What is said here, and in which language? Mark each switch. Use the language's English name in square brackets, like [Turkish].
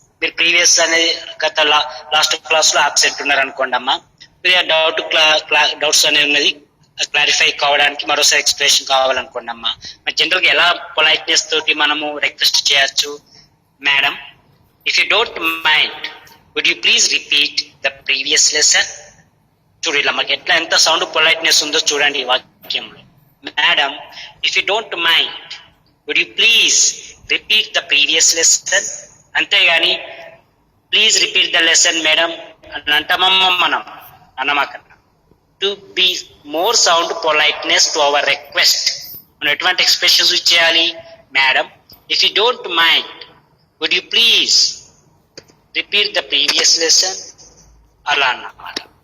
[Telugu] మీరు ప్రీవియస్ అనేది గత లాస్ట్ క్లాస్ లో అబ్సెంట్ ఉన్నారు అనుకోండి అమ్మా, మీరు డౌట్స్ అనేది ఉన్నది క్లారిఫై కావడానికి మరోసారి ఎక్స్ప్లెనేషన్ కావాలనుకోండి అమ్మా. మరి జనరల్ గా ఎలా పొలైట్నెస్ తోటి మనము రిక్వెస్ట్ చేయొచ్చు? [English] Madam, if you don't mind would you please repeat the previous lesson. [Telugu] చూడు మనకి ఎట్లా ఎంత సౌండ్ పొలైట్నెస్ ఉందో చూడండి ఈ వాక్యంలో. [English] Madam, if you don't mind, would you please repeat the previous lesson? [Telugu] అంతేగాని [English] please repeat the lesson madam [Telugu] అని అంటామమ్మ మనం అన్నమాకన్నా. [English] to be more sound politeness to our request, [Telugu] మనం ఎటువంటి ఎక్స్ప్రెషన్స్ ఇచ్చేయాలి? [English] madam, if you don't mind would you please repeat the previous lesson, [Telugu] అలా అన్నమాట.